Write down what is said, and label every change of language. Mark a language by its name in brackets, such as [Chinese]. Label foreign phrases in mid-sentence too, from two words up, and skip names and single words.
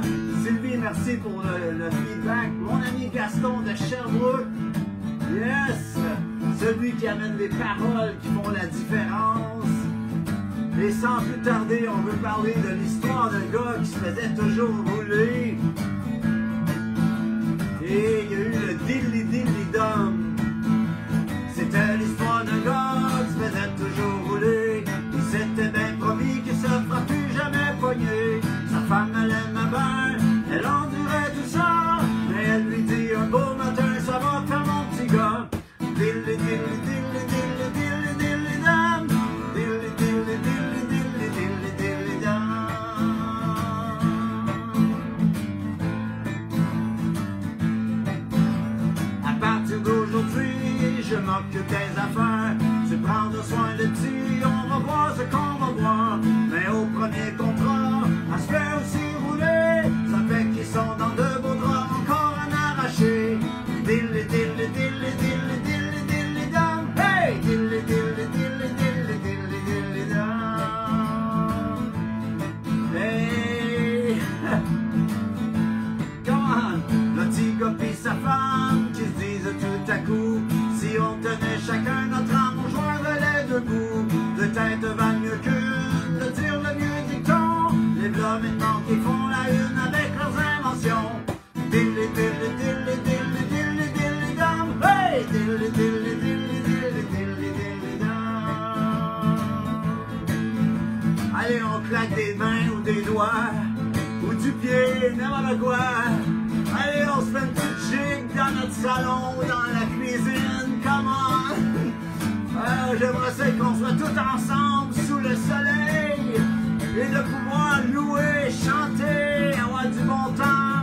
[French] Sylvie, merci pour le feedback. Mon ami Gaston de Sherbrooke. Yes! Celui qui amène des paroles qui font la différence. Et sans plus tarder, on veut parler de l'histoire d'un gars qui se faisait toujours rouler. Et il y a eu le dilly-dilly-dum. C'était l'histoire d'un gars qui se faisait toujours rouler. Il s'était bien promis qu'il se fera plus jamais pogner. Sa femme, elle aime bien, elle endurait tout ça. Mais elle lui dit un beau matin, ça va faire mon petit gars. Dilly, dilly, dilly, dilly, dilly, dilly, dum. Dilly, dilly, dilly, dilly, dilly, dilly, dum. À partir d'aujourd'hui, je m'occupe des affaires. Tu prends soin de ti, on va voir ce qu'on va voir. Mais au premier contrat, à se faire aussi rouler, ça fait qu'ils sont dans de beaux draps encore à arracher. Dilly, dilly, dilly, dilly, dilly, dilly, dum. Hey! Dilly, dilly, dilly, dilly, dilly, dilly, dum. [English] Hey! Come on! [French] Le petit gars pis sa femme qui se disent tout à coup, si on tenait chacun notre âme, on joindrait les deux bouts. Deux têtes valent mieux qu'une, de dire le mieux dicton. Les v'là maintenant qui font la une avec leurs inventions. Dilly, dilly, dilly, dilly, dilly, dilly, dum. Hey! Dilly, dilly, dilly, dilly, dilly, dilly, dum. Allez, on claque des mains ou des doigts, ou du pied, n'importe quoi. Allez, on se fait une petite gigue dans notre salon, dans la cuisine, [English] come on! [French] J'aimerais ça qu'on soit tous ensemble sous le soleil et de pouvoir louer, chanter, avoir du bon temps.